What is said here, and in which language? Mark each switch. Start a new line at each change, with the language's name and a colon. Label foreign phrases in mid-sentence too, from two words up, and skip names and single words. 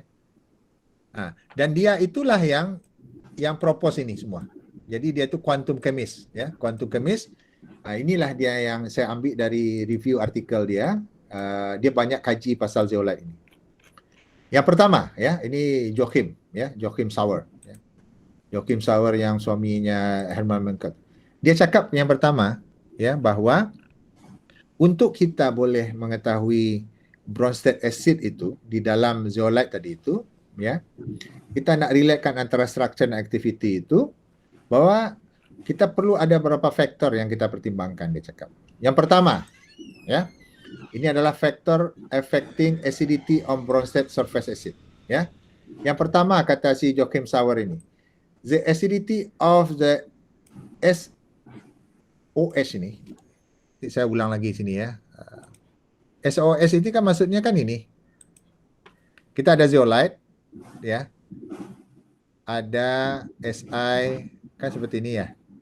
Malay: Dan dia itulah yang propose ini semua. Jadi dia itu
English: quantum chemist,
Malay: ya,
English: quantum chemist.
Malay: Inilah dia yang saya ambil dari review artikel dia. Dia banyak kaji pasal zeolite ini. Yang pertama, ya, ini Joachim, ya, Joachim Sauer. Ya. Joachim Sauer yang suaminya Hermann Merkel. Dia cakap yang pertama, ya, bahwa untuk kita boleh mengetahui
English: bronze state acid
Malay: itu di dalam zeolite tadi itu, ya, kita nak relatekan antara structure dan activity itu, bahwa kita perlu ada beberapa faktor yang kita pertimbangkan, dia cakap. Yang pertama, ya, ini adalah faktor
English: affecting acidity on bronze state surface acid,
Malay: ya. Yang pertama kata si Joachim Sauer ini,
English: the acidity of the SOS
Malay: ini, saya ulang lagi sini ya. SOS ini kan maksudnya kan ini. Kita ada zeolite, ya. Ada Si kan seperti ini ya.